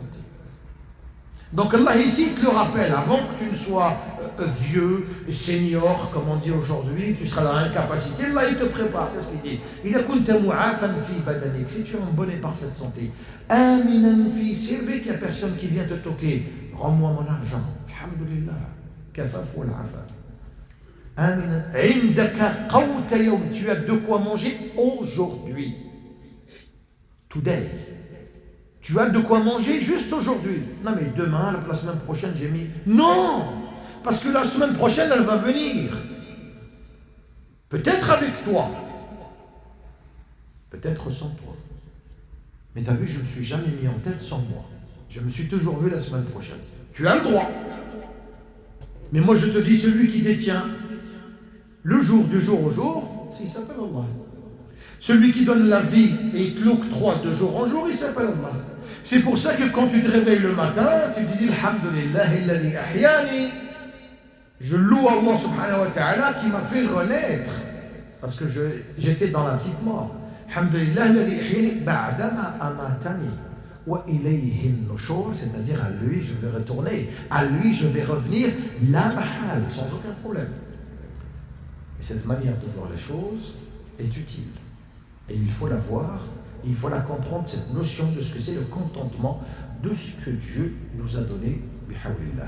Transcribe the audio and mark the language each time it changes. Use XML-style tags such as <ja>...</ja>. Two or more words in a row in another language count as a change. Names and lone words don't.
<fr>Donc Allah ici te le rappelle, avant que tu ne sois vieux, senior, comme on dit aujourd'hui, tu seras dans l'incapacité, Allah il te prépare. Qu'est-ce qu'il dit? Si tu es en bonne et parfaite santé, il n'y a personne qui vient te toquer, rends-moi mon argent.</fr> <ar>الحمد لله، الكفاف والعافية.</ar> <fr>Tu as de quoi manger aujourd'hui. Today. Tu as de quoi manger juste aujourd'hui. Non mais demain, la semaine prochaine, j'ai mis... Non! Parce que la semaine prochaine, elle va venir. Peut-être avec toi. Peut-être sans toi. Mais tu as vu, je ne me suis jamais mis en tête sans moi. Je me suis toujours vu la semaine prochaine. Tu as le droit. Mais moi je te dis, celui qui détient le jour du jour au jour, il s'appelle Allah. Celui qui donne la vie et il te l'octroie de jour en jour, il s'appelle Allah. C'est pour ça que quand tu te réveilles le matin, tu te dis</fr> <ar>الحمد لله الذي أحياني.</ar> <fr>Je loue Allah</fr> <ar>سبحانه وتعالى</ar> <fr>qui m'a fait renaître. Parce que j'étais dans la petite mort.</fr> <ar>الحمد لله الذي أحياني بعدما أماتني. وإليه النشور,</ar> <fr>c'est-à-dire à lui je vais retourner, à lui je vais revenir,</fr> <ar>لا محالة,</ar> <fr>sans aucun problème. Et cette manière de voir les choses est utile. Et il faut la voir, il faut la comprendre, cette notion de ce que c'est le contentement de ce que Dieu nous a donné, bihawlillah.</fr>